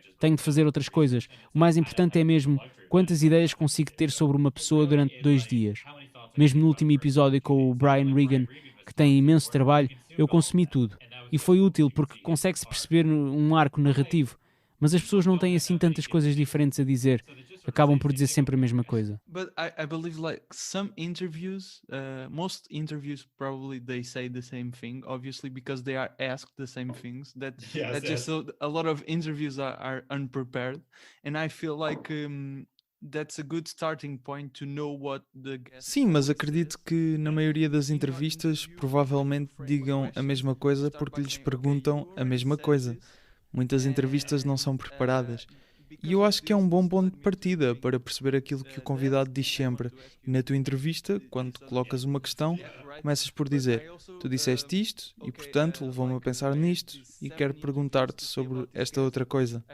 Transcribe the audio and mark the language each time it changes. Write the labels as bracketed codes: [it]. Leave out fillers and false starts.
[pt] Tenho de fazer outras coisas. O mais importante é mesmo quantas ideias consigo ter sobre uma pessoa durante 2 dias. Mesmo no último episódio com o Brian Regan, que tem imenso trabalho, eu consumi tudo. E foi útil porque consegue-se perceber um arco narrativo. Mas as pessoas não têm assim tantas coisas diferentes a dizer. Acabam por dizer sempre a mesma coisa. [en] But I believe like some interviews, most interviews probably they say the same thing, obviously because they are asked the same things. That just a lot of interviews are unprepared, and I feel like that's a good starting point to know what the guest. [pt] Sim, mas acredito que na maioria das entrevistas provavelmente digam a mesma coisa porque lhes perguntam a mesma coisa. Muitas entrevistas não são preparadas. E eu acho que é um bom ponto de partida para perceber aquilo que o convidado diz sempre. E na tua entrevista, quando te colocas uma questão, começas por dizer: tu disseste isto e, portanto, levou-me a pensar nisto e quero perguntar-te sobre esta outra coisa.